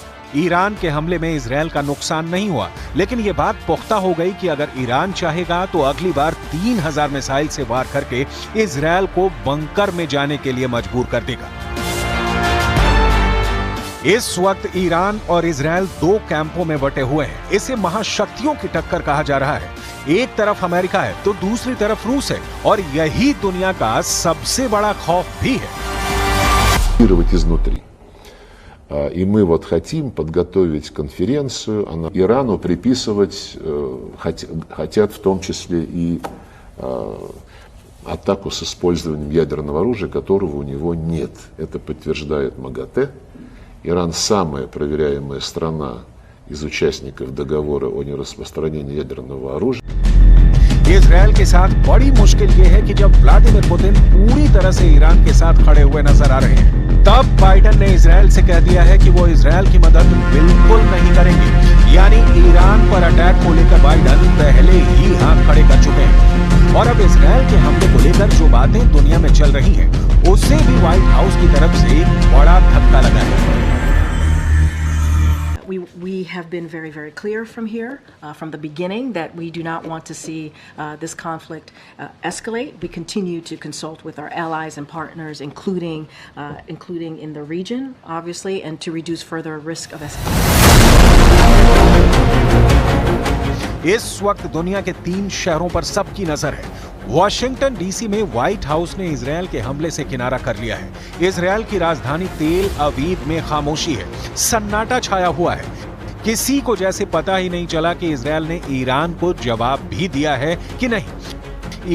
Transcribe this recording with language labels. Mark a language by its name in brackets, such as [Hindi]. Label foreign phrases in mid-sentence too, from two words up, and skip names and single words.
[Hindi] ईरान के हमले में इजरायल का नुकसान नहीं हुआ, लेकिन यह बात पुख्ता हो गई कि अगर ईरान चाहेगा तो अगली बार 3000 मिसाइल से वार करके इजरायल को बंकर में जाने के लिए मजबूर कर देगा। इस वक्त ईरान और इजरायल 2 कैंपों में बटे हुए हैं। इसे महाशक्तियों की टक्कर कहा जा रहा है। एक तरफ अमेरिका है तो दूसरी तरफ रूस है और यही दुनिया का सबसे बड़ा खौफ भी है। [Russian] И мы хотим подготовить конференцию, Ирану приписывать хотят в том числе и атаку с использованием ядерного оружия, которого у него нет. Это подтверждает МАГАТЭ. Иран самая проверяемая страна из участников договора о нераспространении ядерного оружия. [Hindi] इजरायल के साथ बड़ी मुश्किल यह है कि जब व्लादिमीर पुतिन पूरी तरह से ईरान के साथ खड़े हुए नजर आ रहे हैं, तब बाइडेन ने इजरायल से कह दिया है कि वो इजरायल की मदद बिल्कुल नहीं करेंगे। यानी ईरान पर अटैक को लेकर बाइडेन पहले ही हाथ खड़े कर चुके हैं और अब इजरायल के हमले को लेकर जो बातें दुनिया में चल रही हैं, उससे भी व्हाइट हाउस की तरफ से बड़ा धक्का लगा है। [English] We have been very, very clear from here, from the beginning, that we do not want to see this conflict escalate. We continue to consult with our allies and partners, including in the region, obviously, and to reduce further risk of escalation. [Hindi] इस वक्त दुनिया के 3 शहरों पर सबकी नजर है। वॉशिंगटन डीसी में व्हाइट हाउस ने इजरायल के हमले से किनारा कर लिया है। इजरायल की राजधानी तेल अवीव में खामोशी है, सन्नाटा छाया हुआ है। किसी को जैसे पता ही नहीं चला कि इजरायल ने ईरान को जवाब भी दिया है कि नहीं।